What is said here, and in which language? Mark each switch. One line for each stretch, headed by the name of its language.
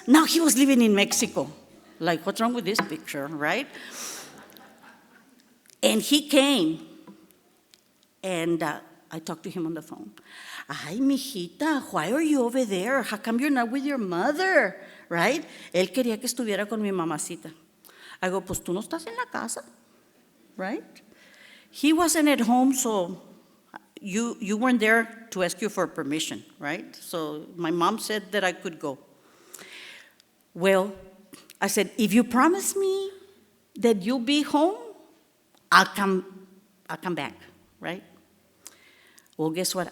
English: Now he was living in Mexico. Like, what's wrong with this picture, right? And he came, and I talked to him on the phone.
Spanish: Ay, mijita,
English: why are you over there? How come you're not with your mother, right?
Spanish: Él quería que estuviera con mi mamacita.
English: I go,
Spanish: pues tú no estás en la casa,
English: right? He wasn't at home, so you weren't there to ask you for permission, right? So my mom said that I could go. Well, I said, if you promise me that you'll be home, I'll come back, right? Well, guess what?